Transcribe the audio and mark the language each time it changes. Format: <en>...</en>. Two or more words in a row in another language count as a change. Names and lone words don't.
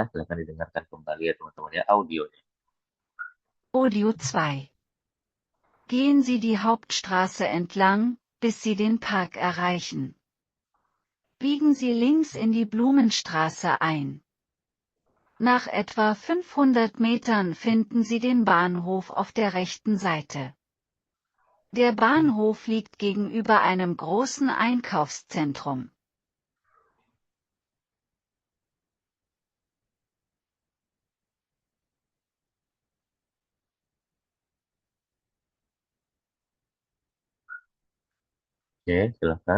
<id>Silahkan didengarkan kembali ya teman-teman ya audionya. Audio 2.</id> <de>Gehen Sie die Hauptstraße entlang, bis Sie den Park erreichen. Biegen Sie links in die Blumenstraße ein. Nach etwa 500 Metern finden Sie den Bahnhof auf der rechten Seite. Der Bahnhof liegt gegenüber einem großen Einkaufszentrum.</de> <id>Oke, silahkan.</id>